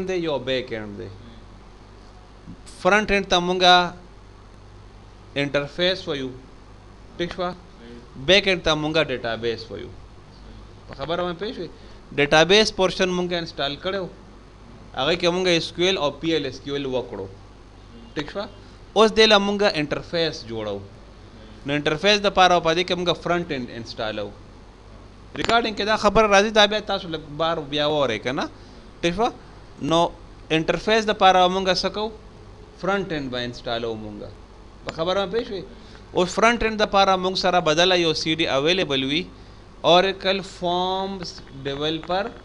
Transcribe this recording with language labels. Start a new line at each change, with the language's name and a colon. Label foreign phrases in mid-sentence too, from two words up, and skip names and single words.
Pashto: دی یو
English: back end
Pashto: دی
English: front end
Pashto: ته مونږه انټرفیس ویو ټیک شوه
English: back end
Pashto: ته مونږه ډیټابیس ویو په خبره باندې پوه شوې
English: database portion
Pashto: مونږه انسټال کړی و هغې کې مونږه
English: SQ
Pashto: ایل او
English: PL SQL
Pashto: وکړو ټیک شوه اوس دې له مونږه انټرفیس جوړو نو انټرفیس دپاره په دې کې مونږه
English: front end
Pashto: انسټالو ریکارډینګ کې دا خبره راځي دا بیا تاسو لږ بار بیا واورئ که نه ټیک شوه نو انټرفیس دپاره مونږه څه کوو
English: front end
Pashto: به انسټالو مونږه په خبره باندې پوه شوې اوس
English: front end
Pashto: دپاره مونږ سره بدله یو
English: CD available
Pashto: وي اوریکل فارمز ډیولپر